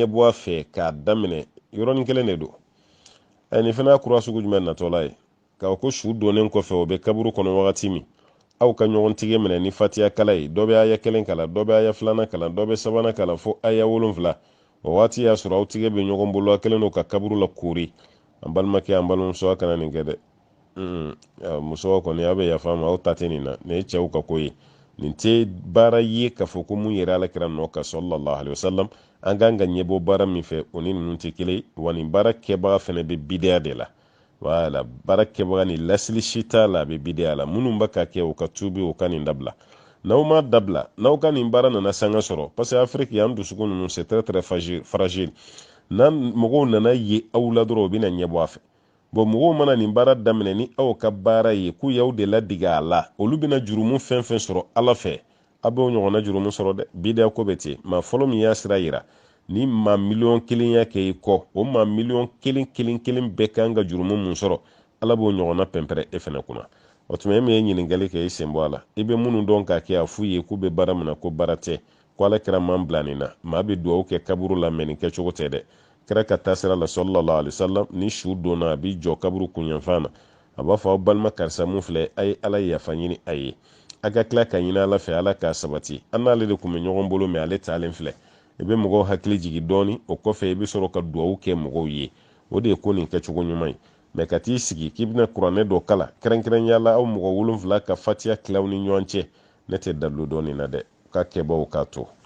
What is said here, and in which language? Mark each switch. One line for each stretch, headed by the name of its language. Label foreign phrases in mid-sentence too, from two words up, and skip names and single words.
Bambara: a fɛ k'a daminɛ yɔrɔnin kelen de don nin fana kura sugu jumɛn natɔla ye k'a ko su donnen kɔfɛ o bɛ kaburu kɔnɔ wagati min aw ka ɲɔgɔn tigɛ minɛ ni fatiha kala ye dɔ bɛ aya 1 kalan dɔ bɛ aya 2 kalan dɔ bɛ 3 kalan fo aya 7 o waati y'a sɔrɔ aw tigɛ bɛ ɲɔgɔn bolo a kelen don ka kaburu la koori an balimakɛ an balimamuso a kana nin kɛ dɛ musow kɔni aw bɛ yafa ma aw ta tɛ nin na nin ye cɛw ka ko ye nin tɛ baara ye k'a fɔ ko mun yɛrɛ alakira nɔ ka
Arabic: صلى الله عليه وسلم
Bambara: an kan ka ɲɛbɔ baara min fɛ o ni ninnu tɛ kelen wa nin baara kɛbaga fana bɛ bideya de la wala baara kɛbaga ni lasili si t'a la a bɛ bideya la minnu bɛ ka kɛ o ka tuubi o ka nin dabila n'aw ma dabila n'aw ka nin baara nana sanga sɔrɔ
French: parce que
Bambara: afiriki yan dusukun ninnu
French: c'est très très fragile
Bambara: n'an mɔgɔw nana ye aw la dɔrɔn o bɛna ɲɛbɔ a fɛ bon mɔgɔw mana nin baara daminɛ ni aw ka baara ye k'u y'aw de ladege a la olu bɛna jurumu fɛn fɛn sɔrɔ ala fɛ a b'o ɲɔgɔnna jurumu sɔrɔ dɛ bideya ko bɛ ten maa fɔlɔ min y'a sira yira ni maa 1,000,000 y'a kɛ i kɔ o maa 1,000,000 bɛɛ kan ka jurumu mun sɔrɔ ala b'o ɲɔgɔnna pɛnpɛrɛ e fɛnɛ kunna o tuma e min ye ɲininkali kɛ i sen bɔ a la i bɛ minnu dɔn k'a kɛ a f'u ye k'u bɛ baara min na ko baara tɛ ko ala kɛra man bila nin na maa bɛ dugawu kɛ kaburu la mɛ nin kɛcogo tɛ dɛ kɛra ka taa sira la
Arabic: صلى الله عليه وسلم
Bambara: ni su donna a bɛ jɔ kaburu kunyanfan na a b'a fɔ aw balima karisa mun filɛ a ye ala yafa ɲini a ye a ka tila ka ɲini ala fɛ ala k'a sabati an n'ale de tun bɛ ɲɔgɔn bolo mɛ ale taalen filɛ i bɛ mɔgɔw hakili jigin dɔɔni o kɔfɛ i bɛ sɔrɔ ka dugawu kɛ mɔgɔw ye o de ye ko nin kɛcogo ɲuman ye mais ka t'i sigi k'i bɛna kuranɛ dɔ kala kɛrɛnkɛrɛnya la aw mɔgɔ 7 ka fatiya tilaw ni ɲɔgɔn cɛ ne tɛ dalu dɔɔnin na dɛ ka kɛbaw k'a to